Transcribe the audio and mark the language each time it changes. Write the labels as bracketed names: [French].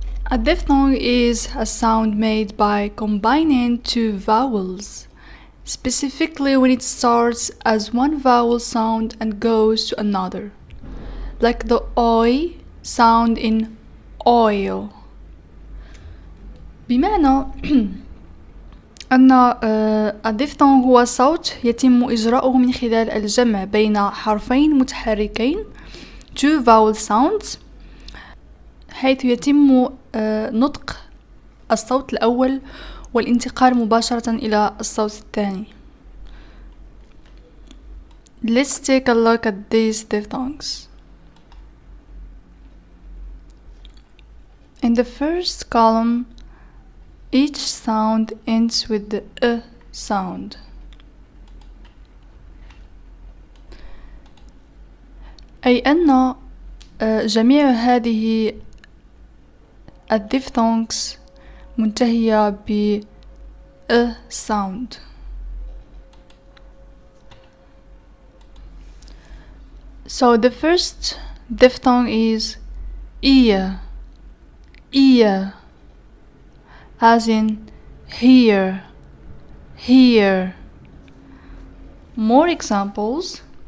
[English] A diphthong is a sound made by combining two vowels, specifically when it starts as one vowel sound and goes to another, like the oi sound in oil. [Arabic] بمعنى أن الديفثونغ هو صوت يتم إجراؤه من خلال الجمع بين حرفين متحركين [English] two vowel sounds، [Arabic] حيث يتم نطق الصوت الأول والانتقال مباشرة إلى الصوت الثاني. [English] Let's take a look at these diphthongs. In the first column, each sound ends with the E sound. [Arabic] أي أن جميع هذه الديفثونغز منتهية ب [English] E sound. So the first diphthong is ear. ear. As in here. here. More examples.